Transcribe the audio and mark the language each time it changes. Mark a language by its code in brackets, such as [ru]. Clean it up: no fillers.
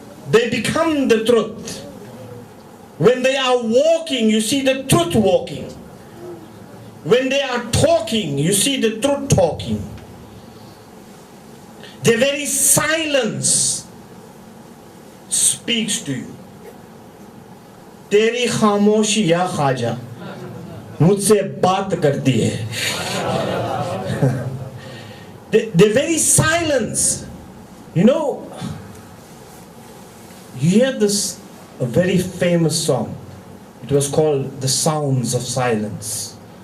[en] They become the truth. When they are walking, you see the truth walking. When they are talking, you see the truth talking. Their very silence speaks to you. [ur] तेरी खामोशी या ख्वाजा मुझसे बात करती है. [en] The very silence, you know, you hear this, a very famous song. It was called The Sounds of Silence.